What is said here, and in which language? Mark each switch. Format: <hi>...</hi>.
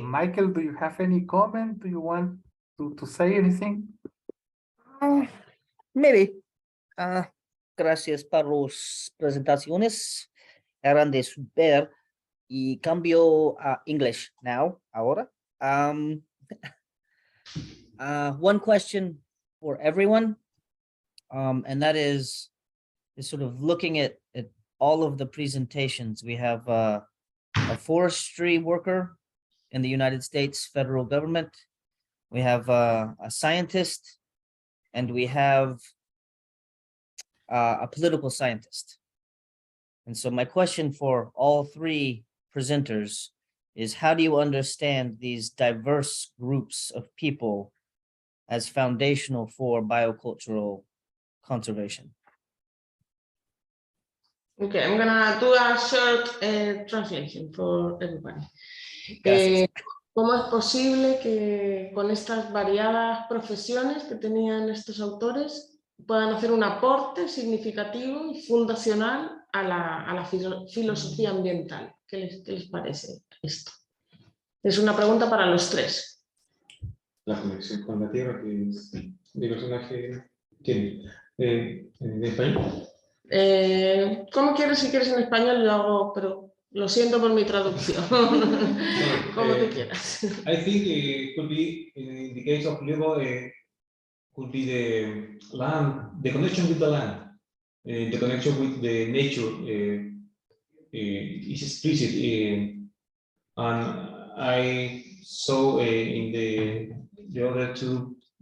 <en>Michael, do you have any comment? Do you want to say anything? Maybe.</en> <es>Gracias por las presentaciones. Eran de super. Y cambio a</es> <en>English now,</en> <es>ahora.</es> <en>One question for everyone, and that is sort of looking at all of the presentations. We have a forestry worker in the United States federal government. We have a scientist, and we have a political scientist. And so my question for all three presenters is, how do you understand these diverse groups of people as foundational for biocultural conservation? Okay, I'm gonna do a short translation for everybody.</en> <es>¿Cómo es posible que con estas variadas profesiones que tenían estos autores puedan hacer un aporte significativo y fundacional a la filosofía ambiental? ¿Qué les parece esto? Es una pregunta para los tres. La conexión con la Tierra que el personaje tiene. ¿En español? ¿Cómo quieres? Si quieres en español lo hago, pero lo siento por mi traducción. Como tú quieras.</es> <en>I think it could be, in the case of Lebo, could be the land, the connection with the land, the connection with the nature is explicit. And I saw in the other two</en>